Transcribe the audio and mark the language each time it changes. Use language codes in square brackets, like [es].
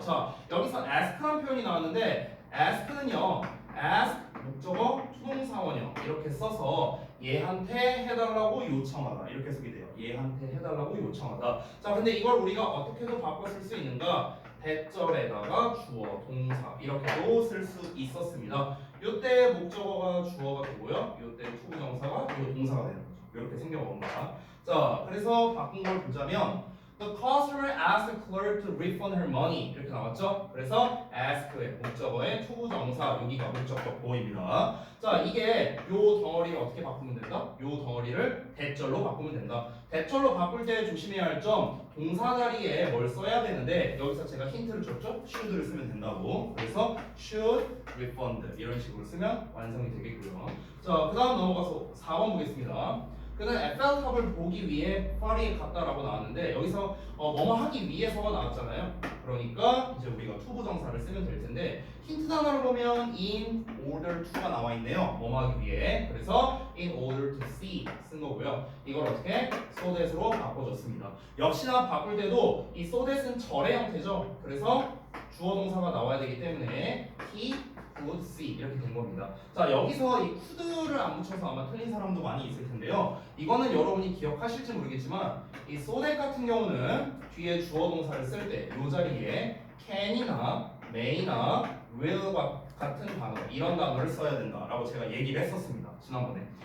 [ko] 자, 여기서 ask라는 표현이 나왔는데 ask는요, ask 목적어 투동사원형 이렇게 써서 얘한테 해달라고 요청하다 이렇게 쓰게 돼요. 얘한테 해달라고 요청하다. 자, 근데 이걸 우리가 어떻게도 바꿔 쓸 수 있는가? 대절에다가 주어, 동사 이렇게도 쓸 수 있었습니다. 이때 목적어가 주어가 되고요. 이때 투부정사가 이 동사가 되는 거죠. 이렇게 생겨봅니다. 자, 그래서 바꾼 걸 보자면 [en] The customer asked the clerk to refund her money [ko] 이렇게 나왔죠? 그래서 ask의 목적어의 투부정사 여기가 목적격 보입니다. 자, 이게 요 덩어리를 어떻게 바꾸면 된다? 요 덩어리를 대절로 바꾸면 된다. 대절로 바꿀 때 조심해야 할 점 동사 자리에 뭘 써야 되는데 여기서 제가 힌트를 줬죠? should를 쓰면 된다고. 그래서 should refund 이런 식으로 쓰면 완성이 되겠고요. 자, 그 다음 넘어가서 4번 보겠습니다. 그는 에펠탑을 보기 위해 파리에 갔다라고 나왔는데 여기서 뭐뭐 하기 위해서가 나왔잖아요. 그러니까 이제 우리가 투부정사를 쓰면 될 텐데 힌트 단어를 보면 in order to가 나와 있네요. 뭐뭐 하기 위해. 그래서 in order to see 쓴 거고요. 이걸 어떻게 so that으로 바꿔줬습니다. 역시나 바꿀 때도 이 so that은 절의 형태죠. 그래서 주어 동사가 나와야 되기 때문에 [en] he could see [ko] 이렇게 된 겁니다. 자, 여기서 이 could를 안 붙여서 아마 틀린 사람도 많이 있을 텐데요. 이거는 여러분이 기억하실지 모르겠지만 이 so that 같은 경우는 뒤에 주어 동사를 쓸 때 이 자리에 can이나 may나 will 같은 단어 이런 단어를 써야 된다라고 제가 얘기를 했었습니다. 지난번에.